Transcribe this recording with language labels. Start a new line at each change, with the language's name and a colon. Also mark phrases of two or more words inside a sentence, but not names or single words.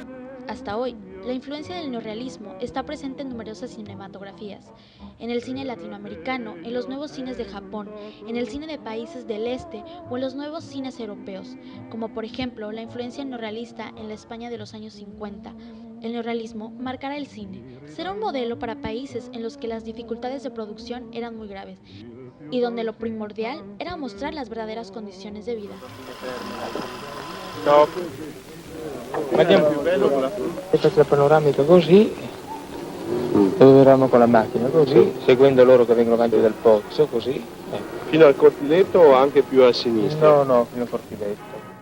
Spanish: Hasta hoy, la influencia del neorrealismo está presente en numerosas cinematografías, en el cine latinoamericano, en los nuevos cines de Japón, en el cine de países del este o en los nuevos cines europeos, como por ejemplo la influencia neorrealista en la España de los años 50. El neorrealismo marcará el cine, será un modelo para países en los que las dificultades de producción eran muy graves y donde lo primordial era mostrar las verdaderas condiciones de vida.
Italian: No. Guardiamo questa panoramica così, dove verranno con la macchina così, seguendo loro che vengono avanti dal pozzo così. Fino al cortiletto o anche più a sinistra? No, fino al cortiletto.